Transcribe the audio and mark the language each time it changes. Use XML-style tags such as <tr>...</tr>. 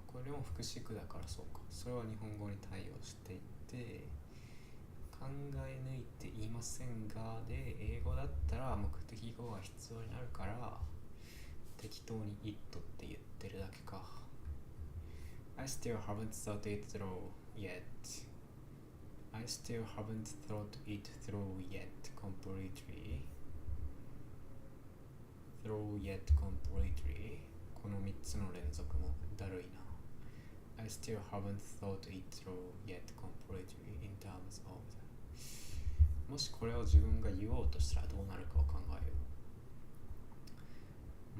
<ja>これも副詞句だからそうか。それは日本語に対応していて考え抜いて言いませんがで英語だったら目的語が必要になるから適当に it って言ってるだけか。</ja> <en>I still haven't thought it through yet. I still haven't thought it through yet completely. Through yet completely.</en> <ja>この3つの連続もだるいな。</ja> <en>I still haven't thought it through yet completely in terms of that. もしこれを自分が言おうとしたらどうなるかを考えよう。</en>